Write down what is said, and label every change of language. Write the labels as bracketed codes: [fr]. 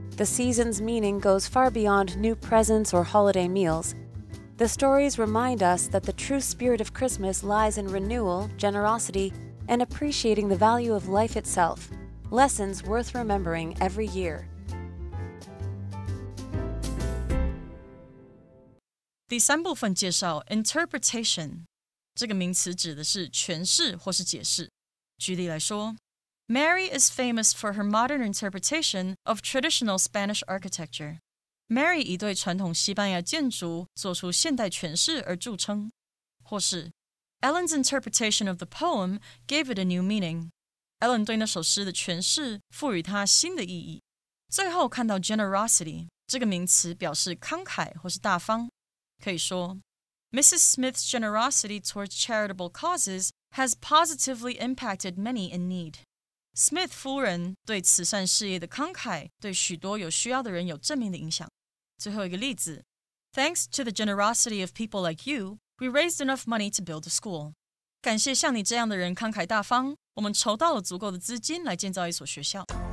[en] The season's meaning goes far beyond new presents or holiday meals. The stories remind us that the true spirit of Christmas lies in renewal, generosity, and appreciating the value of life itself. Lessons worth remembering every year. [zh] 第三部分介绍 interpretation。这个名词指的是诠释或是解释。举例来说 [en] Mary is famous for her modern interpretation of traditional Spanish architecture. [zh] Mary 以对传统西班牙建筑做出现代诠释而著称。或是 [en] Ellen's interpretation of the poem gave it a new meaning. [zh] Ellen 对那首诗的诠释赋予它新的意义。最后看到 generosity 这个名词表示慷慨或是大方。可以说Mrs. [en] Smith's generosity towards charitable causes has positively impacted many in need. [zh] Smith 夫人对慈善事业的慷慨，对许多有需要的人有正面的影响。最后一个例子 [en] Thanks to the generosity of people like you, we raised enough money to build a school. [zh] 感谢像你这样的人慷慨大方，我们筹到了足够的资金来建造一所学校。